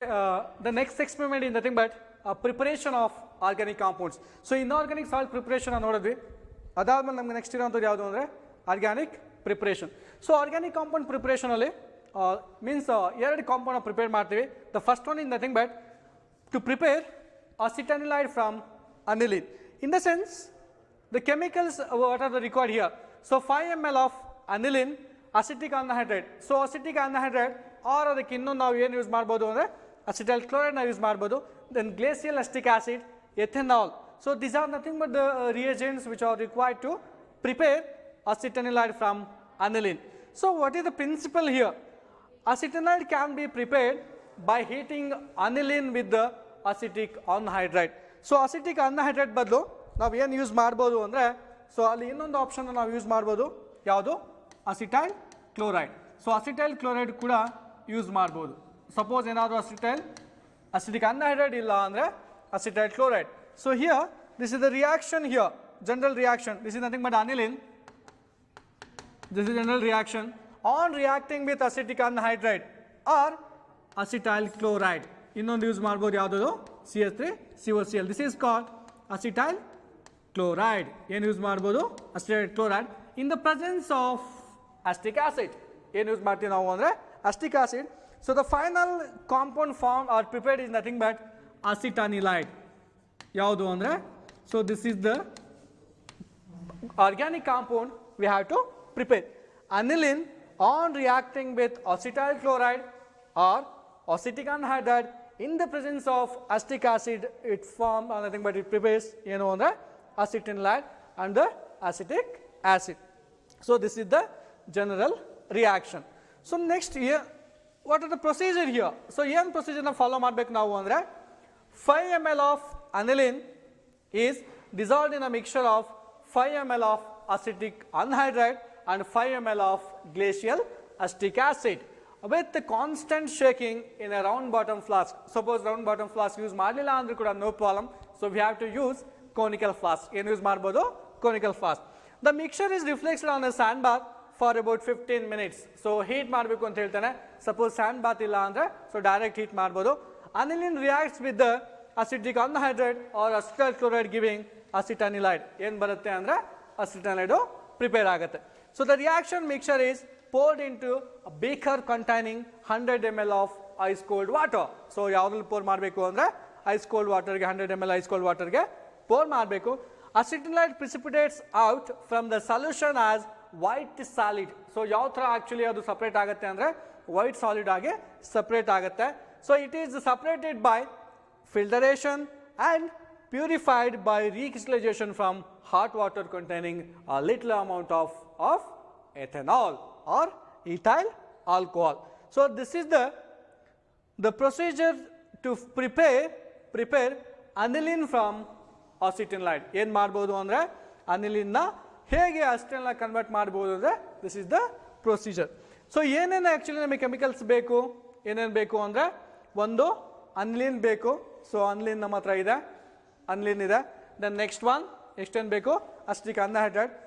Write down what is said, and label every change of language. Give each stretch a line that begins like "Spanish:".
English: the next experiment is nothing but preparation of organic compounds. So inorganic salt preparation
Kannada: ನೋಡಿದ್ವಿ, ಅದಾದ್ಮೇಲೆ ನಮಗೆ next ಇರೋಂಥದ್ದು ಯಾವುದು ಅಂದರೆ organic preparation. So organic compound ಪ್ರಿಪರೇಷನಲ್ಲಿ means ಎರಡು compound prepare ಮಾಡ್ತೀವಿ.
English: The first one is nothing but to prepare acetanilide from aniline. In the sense, the chemicals what are the required here. So 5 ml of aniline, acetic anhydride. So acetic anhydride or
Kannada: ಅದಕ್ಕೆ ಇನ್ನೊಂದು ನಾವು ಏನು use ಮಾಡ್ಬೋದು ಅಂದರೆ acetyl chloride ನಾವು use ಮಾಡ್ಬೋದು.
English: Then glacial acetic acid, ethanol. So these are nothing but the reagents which are required to prepare acetanilide from aniline. So what is the principle here? Acetanilide can be prepared by heating aniline with the acetic anhydride.
Kannada: So acetic anhydride ಬದಲು ನಾವು ಏನು use ಮಾಡ್ಬೋದು ಅಂದರೆ, so ಅಲ್ಲಿ ಇನ್ನೊಂದು option ನಾವು use ಮಾಡ್ಬೋದು, ಯಾವುದು acetyl chloride. So acetyl chloride ಕೂಡ ಯೂಸ್ ಮಾಡ್ಬೋದು. ಸಪೋಸ್ ಏನಾದರೂ ಅಸಿಟಿಕ್ ಅನ್ಹೈಡ್ರೈಡ್ ಇಲ್ಲ ಅಂದರೆ acetyl chloride.
English: So here this is the reaction, here general reaction, this is nothing but aniline, this is general reaction on reacting with acetic anhydride or acetyl chloride.
Kannada: ಇನ್ನೊಂದು use ಮಾಡ್ಬೋದು, ಯಾವುದದು CH3COCl.
English: This is called acetyl chloride.
Kannada: ಏನು use ಮಾಡ್ಬೋದು?
English: Acetyl chloride in the presence of acetic acid.
Kannada: ಏನು use ಮಾಡ್ತೀವಿ ನಾವು ಅಂದರೆ
English: Acetic acid. So the final compound form or prepared is nothing but acetanilide.
Kannada: ಯಾವುದು ಅಂದರೆ,
English: So this is the organic compound we have to prepare. Aniline on reacting with acetyl chloride or acetic anhydride in the presence of acetic acid, it forms nothing but it prepares the acetanilide and the acetic acid. So this is the general reaction. So next here, what are the procedure here? So here procedure na follow
Kannada: ಮಾಡಬೇಕು ನಾವು ಅಂದರೆ
English: 5 ml of aniline is dissolved in a mixture of 5 ml of acetic anhydride and 5 ml of glacial acetic acid with the constant shaking in a round bottom flask. Suppose round bottom flask use
Kannada: ಮಾಡಲಿಲ್ಲ ಅಂದ್ರೆ ಕೂಡ
English: no problem. So we have to use conical flask.
Kannada: ಏನು use ಮಾಡ್ಬೋದು?
English: Conical flask. The mixture is reflected on a sand bath for about 15 minutes.
Kannada: So heat ಮಾಡಬೇಕು ಅಂತ ಹೇಳ್ತಾನೆ. Suppose sand bath ಇಲ್ಲ ಅಂದ್ರೆ
English: so direct heat
Kannada: ಮಾಡ್ಬೋದು.
English: Aniline reacts with the acetic anhydride or acetyl chloride giving acetanilide.
Kannada: ಏನು ಬರುತ್ತೆ ಅಂದ್ರೆ acetanilide prepare ಆಗುತ್ತೆ.
English: So the reaction mixture is poured into a beaker containing 100 ml of ice cold water.
Kannada: So ಯಾವ್ದ್ರಲ್ಲಿ pour ಮಾಡಬೇಕು ಅಂದ್ರೆ
English: ice cold water
Kannada: ಗೆ 100 ml ice cold water ಗೆ pour ಮಾಡಬೇಕು.
English: Acetanilide precipitates out from the solution as white solid.
Kannada: So ಯಾವ ತರ actually ಅದು separate ಆಗುತ್ತೆ ಅಂದ್ರೆ
English: white solid
Kannada: ಆಗಿ separate ಆಗುತ್ತೆ.
English: So it is separated by filtration and purified by recrystallization from hot water containing a little amount of ethanol or ethyl alcohol. So this is the procedure to prepare aniline from acetanilide.
Kannada: ಏನು ಮಾಡ್ಬೋದು ಅಂದರೆ aniline ನ ಹೇಗೆ acetyl convert ಮಾಡ್ಬೋದು ಅಂದರೆ
English: This is the procedure.
Kannada: So ಏನೇನು actually ನಮಗೆ chemicals ಬೇಕು, ಏನೇನು ಬೇಕು ಅಂದರೆ ಒಂದು ಅನಿಲಿನ್ ಬೇಕು. ಸೊ ಅನಿಲಿನ್ ನಮ್ಮ ಹತ್ರ ಇದೆ, ಅನಿಲಿನ್ ಇದೆ.
English: then next one
Kannada: ಎಷ್ಟೇನು ಬೇಕು? Acetic anhydride.